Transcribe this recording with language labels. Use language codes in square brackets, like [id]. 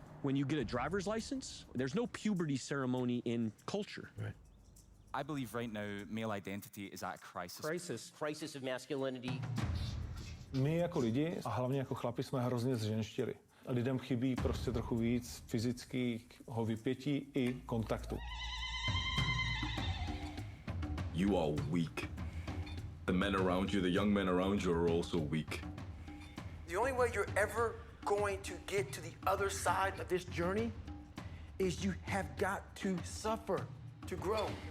[en] When you get a driver's license, there's no puberty ceremony in culture. Right. I believe right now male identity is at a crisis. Crisis of masculinity. [cs] My jako lidi a hlavně jako chlapi jsme hrozně zženštili. Lidem chybí prostě trochu víc fyzického vypětí i kontaktu. [en] You are weak. The men around you, the young men around you are also weak. The only way you're ever going to get to the other side of this journey is you have got to suffer to grow.